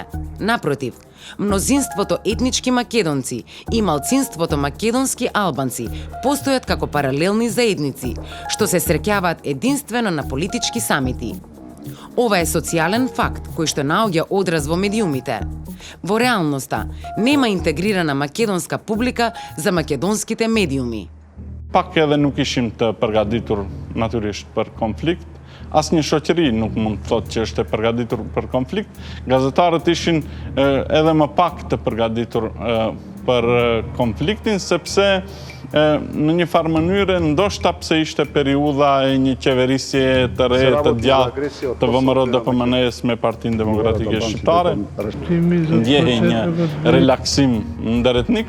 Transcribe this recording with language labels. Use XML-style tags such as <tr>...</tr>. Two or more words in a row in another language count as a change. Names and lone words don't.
<mk>Напротив, мнозинството етнички македонци и малцинството македонски албанци постојат како паралелни заедници, што се среќаваат единствено на политички самити. Ова е социјален факт кој што наоѓа одраз во медиумите. Во реалноста, нема интегрирана македонска публика за македонските медиуми.</mk> <sq>Pak edhe nuk ishim të përgatitur natyrisht për konflikt. Asnjë shoqëri nuk mund të thotë që është e përgatitur për konflikt. Gazetarët ishin edhe më pak të përgatitur për konfliktin, sepse në një farë mënyrë ndoshta pse ishte periudha e një qeverisje të re, të gjatë të VMRO-DPMN-s me Partinë Demokratike Shqiptare, ndjehej një relaksim ndërretnik.</sq>